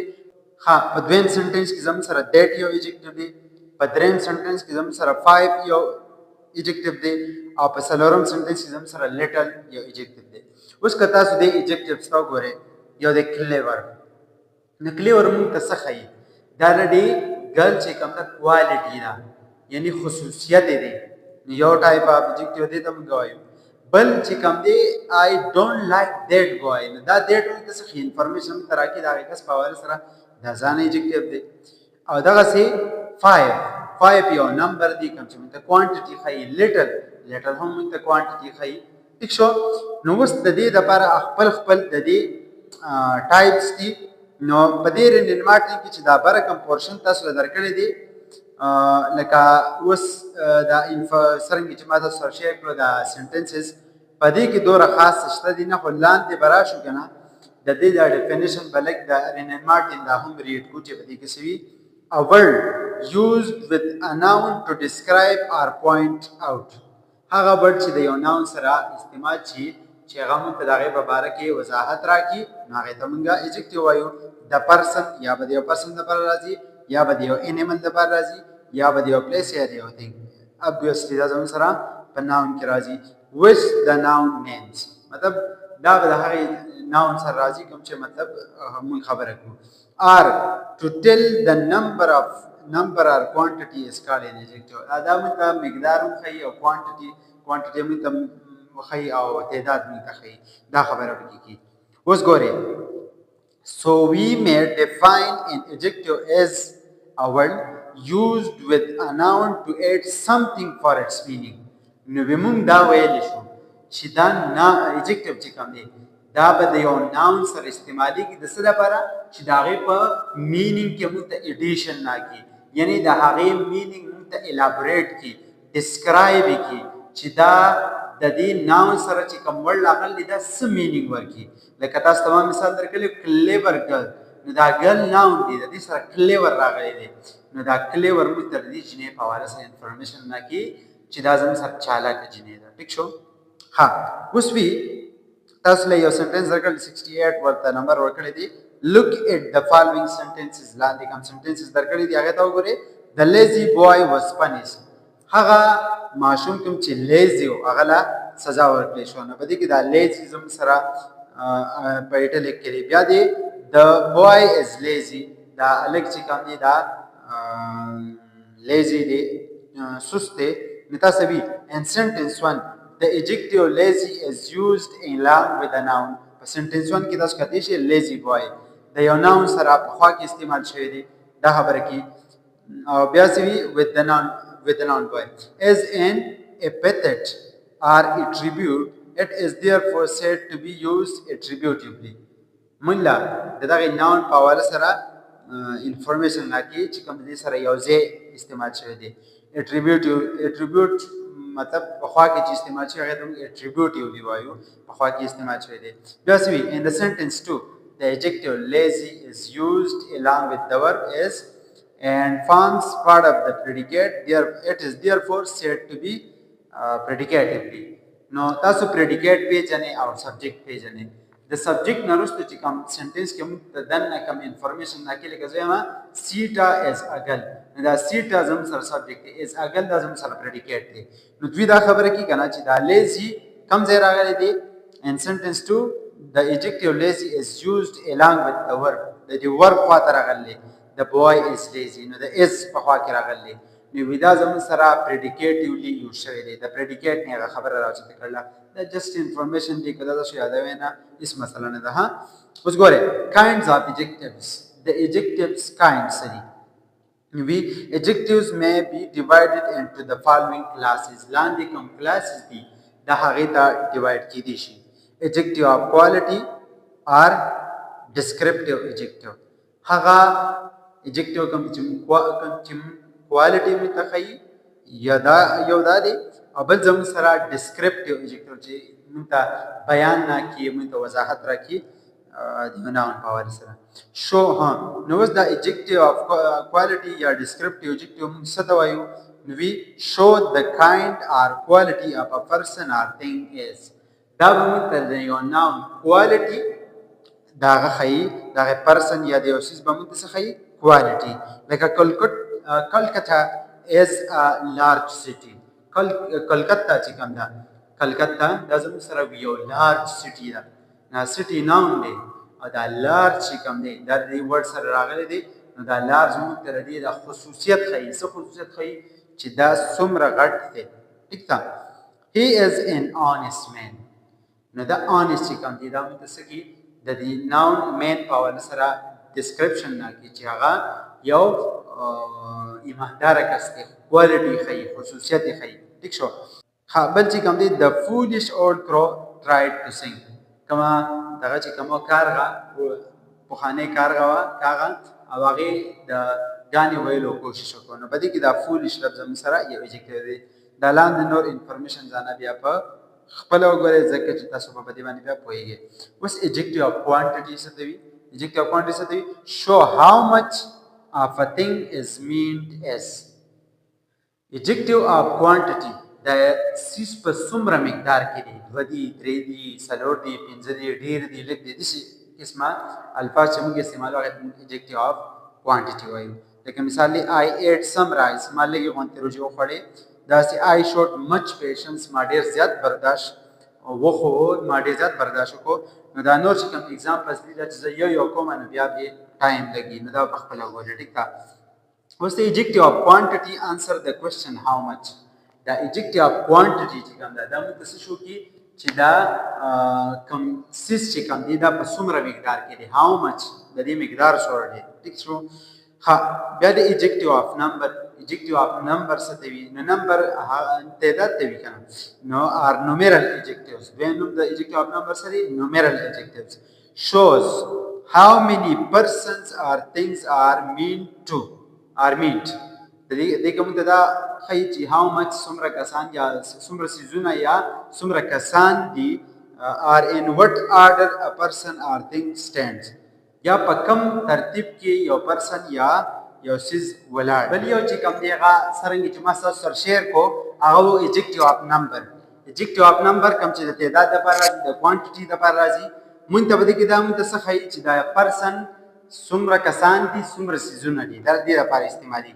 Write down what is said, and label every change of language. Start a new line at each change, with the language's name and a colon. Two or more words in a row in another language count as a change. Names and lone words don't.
Pashto: ها په دویم سنټنس کې زموږ سره دیټ یو ایجکټیو دی، په دریم سنټنس کې زموږ سره 5 یو ایجکټیو دی، او په څلورم سنټنس کې زموږ سره لیټل یو ایجکټیو دی. اوس که تاسو دې ایجکټیوز ته وګورئ، یو دی کلیور. نو کلیور موږ ته څه ښیي؟ دا د دې ګرل چې کوم ده کوالټي ده، یعنی خصوصیت یې دی. نو یو
English: type of adjective
Pashto: دی ته موږ وایو. بل چې کوم دی
English: I don't like that boy.
Pashto: نو دا دیټ موږ ته څه ښیي؟ انفارمیشن موږ ته راکړي د هغې کس په حواله سره دا ځان ایجکټیو دی. او دغسې 5 یو نمبر دی کوم چې موږ ته کوانټیټي ښیي. لیټل هم موږ ته کوانټیټي ښیي. ټیک شو؟ نو اوس د دې دپاره خپل د دې ټایپس دي. نو په دې رین اینډ مارټن کې چې دا بره کوم پورشن تاسو له درکړی دی لکه اوس دا څرنګه چې ما تاسو سره شیر کړو دا سنټنسز په دې کې دومره خاص شته دي نه، خو لاندې به راشو که نه د دې دا ډیفینیشن به لږ د رین اینډ مارټن دا هم ریډ کړو چې په دې کې څه وي.
English: A word used with a noun to describe or point out.
Pashto: هغه ورډ چې د یو ناون سره استعمال شي چې هغه موږ ته د هغې په باره کې وضاحت راکړي، نو هغې ته موږ ایجکټیو وایو. د پرسن یا به د یو پرسن دپاره راځي، یا به د یو انیمل دپاره راځي، یا به د یو پلیس یا د یو تھنګ. ابویسلی دا زموږ سره په ناون کې راځي.
English: which the noun names،
Pashto: مطلب دا به د هغې ناون سره راځي کوم چې مطلب موږ خبره کړو.
English: or to tell the number or quantity is called an adjective.
Pashto: دا موږ ته مقدار هم ښیي او کوانټیټي موږ ته ښیي او تعداد موږ ته ښیي. دا خبره پکې کېږي. اوس ګورئ،
English: so we may define an adjective as a word used with a noun to add something for its meaning.
Pashto: نو به موږ دا ویلی شو چې دا ایجکټیو چې کوم دی دا به د یو ناون سره استعمالیږي د څه لپاره؟ چې د هغې په مینینګ کې موږ ته ایډیشن راکړي، یعنی د هغې مینینګ موږ ته الابریټ کړي، ډسکرایب یې کړي چې دا د دې ناون سره چې کوم ورډ راغلی دا څه مینینګ ورکړي. لکه تاسو ته ما مثال درکړی
English: clever girl,
Pashto: نو دا ګرل ناون دی، د دې سره کلیور راغلی دی. نو دا کلیور موږ ته د دې جنې په حواله سره انفارمیشن راکړي چې دا زموږ سره چالاکه جنې ده. ټیک شو؟ ها اوس وي تاسو له یو سنټنس درکړی 68 ورته نمبر ورکړی دی.
English: look at the following sentences.
Pashto: لاندې کوم سنټنسز درکړي دي هغې ته وګورئ.
English: the lazy boy was punished.
Pashto: هغه ماشوم کوم چې لیزي و هغه له سزا ورکړې شوه. نو په دې کې دا لیزي زموږ سره په ایټلیک کې دی. بیا دی
English: the boy is lazy.
Pashto: دا هلک چې کوم دی دا لیزي دی، سست دی. نو تاسو وي
English: in sentence 1 the adjective lazy is used along with a noun.
Pashto: په سنټنس 1 کې تاسو کتلی شئ
English: lazy boy
Pashto: د یو ناون سره په خوا کې استعمال شوی دی، دا خبره کې. او بیا څه وي
English: with the noun boy as an epithet or attribute it is therefore said to be used attributively.
Pashto: مونږ د دغه ناون په حواله سره انفارمیشن راکړي چې کوم دې سره یو ځای استعمال شوی دی. اټریبیوټ مطلب په خوا کې چې استعمال شوی هغه ته موږ اټریبیوټیولی وایو، په خوا کې استعمال شوی دی. بیا څه وي
English: in the sentence too the adjective lazy is used along with the verb is and forms part of the predicate. There it is therefore said to be predicatively.
Pashto: نو تاسو predicate پیژنئ او subject پیژنئ. د سبجیکټ نه وروسته چې کوم سنټنس کې موږ ته دننه کوم انفارمیشن راکړي لکه زه وایم سیټا
English: is a girl,
Pashto: نو دا سیټا زموږ سره سبجیکټ دی،
English: is a girl
Pashto: دا زموږ سره پریډیکیټ دی. نو دوی دا خبره کوي که نه چې دا لیزي کوم ځای راغلی دی
English: in sentence 2 the adjective lazy is used along with the verb.
Pashto: د دې ورب خواته راغلی
English: the boy is lazy،
Pashto: نو د is په خوا کې راغلی نو دا زموږ سره پریډیکیټیولی یوز شوی دی. د پریډیکیټ نه هغه خبره راوچته کړله، دا
English: just information
Pashto: دی که دا تاسو یادوئ نه هېڅ مسله نه ده. ها اوس ګورئ
English: kinds of adjectives.
Pashto: د
English: adjectives kinds
Pashto: څه دي؟
English: We adjectives may be divided into the following classes.
Pashto: لاندې کوم classes دي دا هغې ته ډیوایډ کیدی شي.
English: adjective of quality or descriptive adjective.
Pashto: هغه adjective کوم چې کوالټي مې ته ښیي یا دا یو دا دی او بل زموږ سره
English: descriptive adjective
Pashto: چې موږ ته بیان راکړي، موږ ته وضاحت راکړي د ناون په حوالې سره. شو ها نو اوس دا
English: adjective of quality
Pashto: یا
English: descriptive adjective
Pashto: موږ څه ته وایو؟ نو وی
English: show the kind or quality of a person or thing is.
Pashto: دا به موږ ته د یو ناون کوالټي د هغه ښیي، د هغې پرسن یا د یو څیز به موږ ته څه ښیي؟ کوالټي. لکه
English: کلکتا is a large city.
Pashto: کلکتا چې کوم ده کلکتا دا زموږ سره یو
English: large city
Pashto: ده، دا سټي ناون دی او دا لارج چې کوم دی دا د دې ورډ سره راغلی دی. نو دا لارج موږ ته د دې د خصوصیت ښیي. څه خصوصیت ښیي؟ چې دا څومره غټ دی. ټیک ده.
English: he is an honest man.
Pashto: نو دا honest چې کوم دی دا موږ ته څه کوي؟ د دې
English: noun man
Pashto: په حواله سره ډسکرپشن راکړي چې هغه یو ایمانداره کس دی، کوالټي ښیي، خصوصیت یې ښیي. ټیک شو. بل چې کوم دی
English: the foolish old crow tried to sing.
Pashto: کومه دغه چې کومه کارغه پخوانۍ کارغه وه کاغه او هغې د ګانې ویلو کوشش وکړو. نو په دې کې دا فولیش لفظ زموږ سره یو ایجکټیو دی. دا لاندې نور انفارمیشن ځانه بیا په خپله وګورئ ځکه چې تاسو په دې باندې بیا پوهېږئ. اوس
English: adjective of quantity
Pashto: څه ته وي؟
English: adjective of quantity
Pashto: څه ته وي؟
English: show how much of a thing is meant as. adjective of quantity
Pashto: د څیز په څومره مقدار کې دی، دوه دي، درې دي، څلور دي، پنځه دي، ډېر دي، لږ دي، داسې قسمه الفاظ چې موږ استعمالوو هغې ته موږ
English: adjective of quantity
Pashto: وایو. لکه مثال دی
English: I ate some rice.
Pashto: ما لږې غوندې روژې وخوړې. داسې
English: I showed much patience.
Pashto: ما ډېر زیات برداشت وښود، ما ډېر زیات برداشت وکړو. نو دا نور چې کوم اگزامپلز دي دا چې زه یو کوم نو بیا به ټایم لګي، نو دا په خپله وګورئ. ټیک ده. اوس د
English: adjective of quantity answer the question how much.
Pashto: دا
English: adjective of quantity
Pashto: چې کوم ده دا موږ ته څه شو کي چې دا کوم څیز چې کوم دی دا په څومره مقدار کې دی،
English: how much
Pashto: د دې مقدار څومره دی. ټیک شو. ها بیا د
English: adjective of number. adjective of number
Pashto: څه ته وي؟ نو نمبر تعداد ته وي که نه.
English: نو or numeral adjectives.
Pashto: دویم نوم د
English: adjective of number
Pashto: څه دی؟
English: numeral adjectives. shows how many persons or things are meant to are meant.
Pashto: د دې کوم ته دا ښیي چې
English: how much
Pashto: څومره کسان یا څومره څیزونه یا څومره کسان دي
English: are in what order a person or thing stands.
Pashto: یا په کم ترتیب کې یو پرسن یا یو څیز ولاړ. بل یو چې کوم دی هغه څرنګه چې ما ستاسو سره شیر کو هغه و
English: adjective of number. adjective of number
Pashto: کوم چې د تعداد دپاره راځي، د کوانټیټي دپاره راځي. مونږ ته په دې کې دا مونږ ته څه ښیي چې دا پرسن څومره کسان دي، څومره څیزونه دي، دا د دې لپاره استعمالېږي.